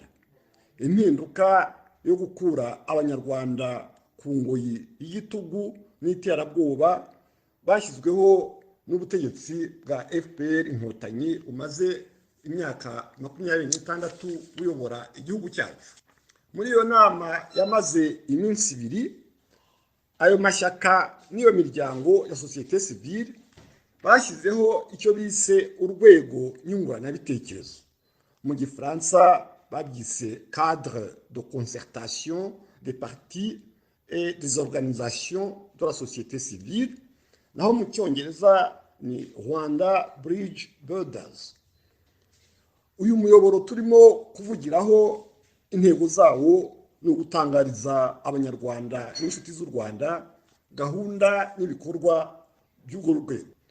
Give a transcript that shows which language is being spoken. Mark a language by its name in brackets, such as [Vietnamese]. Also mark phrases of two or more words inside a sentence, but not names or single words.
[Kinyarwanda] Impinduka yo gukura abanyarwanda ku ngoyi y'igitugu n'iterabwoba bashyizweho n'ubutegetsi bwa FPR Inkotanyi umaze imyaka 26 buyobora igihugu cyacu. Muri iyo nama yamaze iminsi 2, ayo mashyaka niyo miryango ya [French] societe civile [Kinyarwanda] bashyizeho icyo bise urwego nyunguranabitekerezo. Mu Gifaransa babyise [French] cadre de concertation des partis et des organisations de la société civile, [Kinyarwanda] naho mu Cyongereza ni Rwanda Bridge Builders. Uyu muyoboro turimo kuvugiraho intego zawo ni ugutangariza abanyarwanda n'inshuti z'u Rwanda gahunda n'ibikorwa by'urwo rwego.